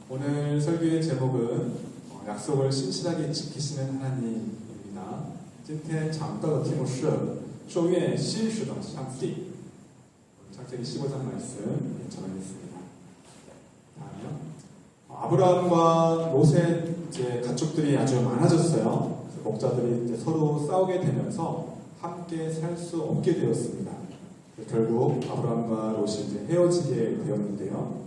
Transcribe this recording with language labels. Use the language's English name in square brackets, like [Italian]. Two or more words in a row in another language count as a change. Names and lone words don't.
[Korean] 오늘 설교의 제목은 약속을 신실하게 지키시는 하나님입니다. [Chinese] 今天讲到的题目是守约信实的上帝. [Korean] 창세기 15장 말씀 전하겠습니다. 다음요. 아브라함과 롯의 이제 가축들이 아주 많아졌어요. 목자들이 이제 서로 싸우게 되면서 함께 살 수 없게 되었습니다. 결국 아브라함과 롯이 이제 헤어지게 되었는데요.